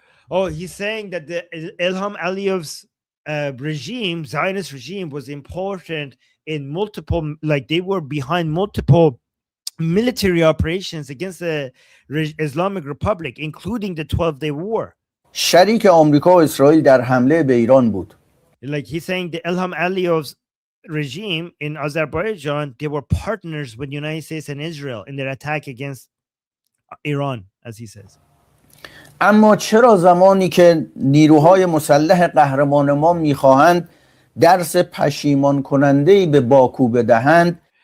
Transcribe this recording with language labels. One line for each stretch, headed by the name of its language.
English: Oh, he's saying that the Ilham Aliyev's regime, Zionist regime, was important in multiple, like they were behind multiple military operations against the Islamic Republic, including the 12-day war.
Persian: شریک آمریکا و اسرائیل در حمله به ایران بود.
English: Like he's saying the Ilham Aliyev's regime in Azerbaijan, they were partners with the United States and Israel in their attack against Iran, as he says.
Persian: اما چرا زمانی که نیروهای مسلح قهرمان ما میخواهند درس پشیمان کننده‌ای به باکو بدهند